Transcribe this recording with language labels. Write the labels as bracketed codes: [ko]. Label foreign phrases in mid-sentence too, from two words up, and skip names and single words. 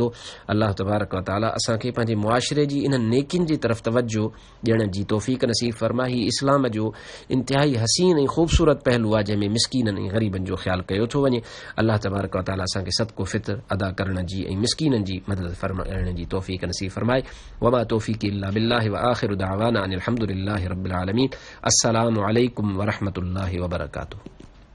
[ar] الله تبارك وتعالى [sd] असांखे पंहिंजे मुआशिरे जी इन नेकियुनि जी तरफ़ तवजो ॾियण जी तौफ़ीक़ नसीब फरमाए. ही इस्लाम जो इंतिहाई हसीन ऐं ख़ूबसूरत पहलू आहे जंहिंमें मिसकीननि ऐं ग़रीबनि जो ख़्यालु कयो थो वञे. [ar] الله تبارك وتعالى [sd] असांखे सदको फितर अदा करण जी ऐं मिसकीननि जी मदद फरमाइण जी तौफ़ीक़ नसीब फरमाए. [ar] وما توفيقي إلا بالله وآخر دعوانا أن الحمد لله رب العالمين. السلام عليكم ورحمة الله وبركاته.